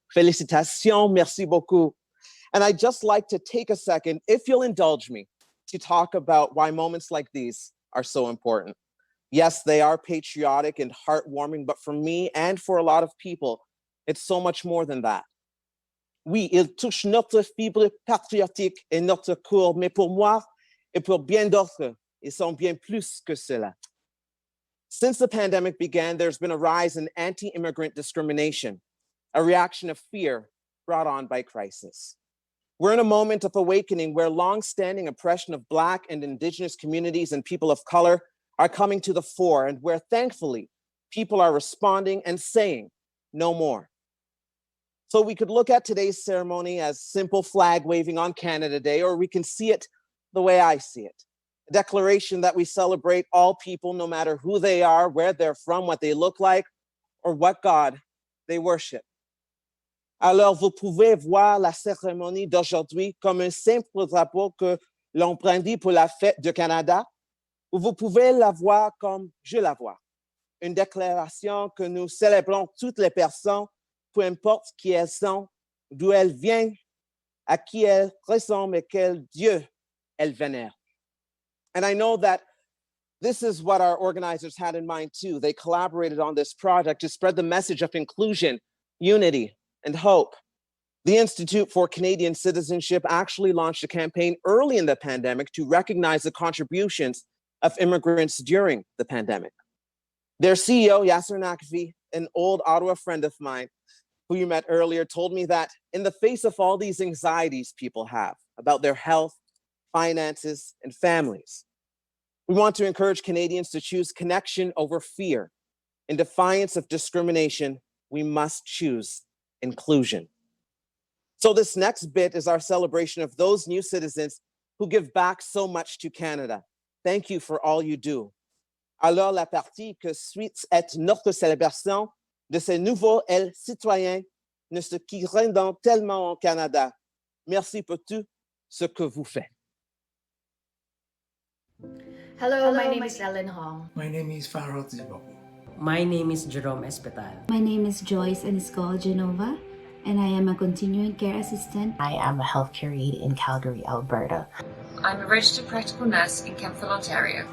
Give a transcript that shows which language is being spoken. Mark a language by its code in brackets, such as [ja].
[fr] Félicitations, merci beaucoup. [en] And I'd just like to take a second, if you'll indulge me, to talk about why moments like these are so important. Yes, they are patriotic and heartwarming, but for me and for a lot of people, it's so much more than that. [fr] Oui, ils touchent notre fibre patriotique et notre cour, mais pour moi et pour bien d'autres, ils sont bien plus que cela. [en] Since the pandemic began, there's been a rise in anti-immigrant discrimination, a reaction of fear brought on by crisis. We're in a moment of awakening where long-standing oppression of Black and Indigenous communities and people of color are coming to the fore, and where thankfully people are responding and saying no more. So we could look at today's ceremony as simple flag waving on Canada Day, or we can see it the way I see it. A declaration that we celebrate all people, no matter who they are, where they're from, what they look like, or what God they worship. [fr] Alors, vous pouvez voir la cérémonie d'aujourd'hui comme un simple drapeau que l'on brandit pour la fête du Canada, ou vous pouvez la voir comme je la vois, une déclaration que nous célébrons toutes les personnes, peu importe qui elles sont, d'où elles viennent, à qui elles ressemblent et quel Dieu elles vénèrent. [en] And I know that this is what our organizers had in mind too. They collaborated on this project to spread the message of inclusion, unity, and hope. The Institute for Canadian Citizenship actually launched a campaign early in the pandemic to recognize the contributions of immigrants during the pandemic. Their CEO, Yasser Nakvi, an old Ottawa friend of mine who you met earlier, told me that in the face of all these anxieties people have about their health, finances, and families, we want to encourage Canadians to choose connection over fear. In defiance of discrimination, we must choose inclusion. So this next bit is our celebration of those new citizens who give back so much to Canada. Thank you for all you do. [fr] Alors la partie que suit est notre célébration de ces nouveaux citoyens qui rendent tellement au Canada. Merci pour tout ce que vous faites. [en] Hello, my name is Ellen Hong. My name is Farhad Zibo. My name is Jerome Espetal. My name is Joyce Aniscol Genova, and I am a continuing care assistant. I am a healthcare aide in Calgary, Alberta. I'm a registered practical nurse in Kemptville, Ontario.